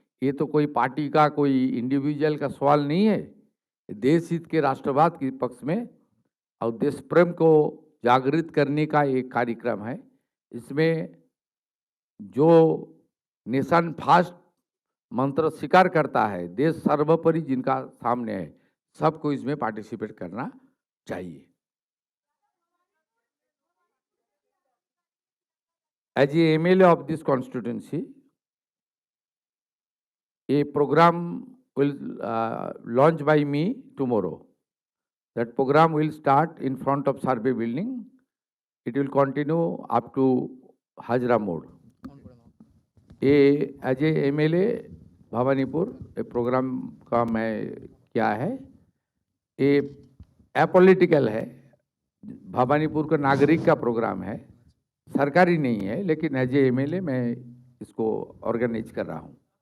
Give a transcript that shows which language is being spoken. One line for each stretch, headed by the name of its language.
Hindi: ये तो कोई पार्टी का कोई इंडिविजुअल का सवाल नहीं है, देश हित के राष्ट्रवाद के पक्ष में और देश प्रेम को जागृत करने का एक कार्यक्रम है। इसमें जो नेशन फर्स्ट मंत्र स्वीकार करता है, देश सर्वोपरि जिनका सामने है, सबको इसमें पार्टिसिपेट करना चाहिए।
English: As a MLA of this constituency, a program will launch by me tomorrow. That program will start in front of Survey building. It will continue up to Hajra Mode.
Hindi: ये
English: as a MLA
Hindi: भवानीपुर ये programme का मैं क्या है, ये apolitical है, भवानीपुर का नागरिक का प्रोग्राम है, सरकारी नहीं है, लेकिन एज ए MLA मैं इसको ऑर्गेनाइज कर रहा हूँ।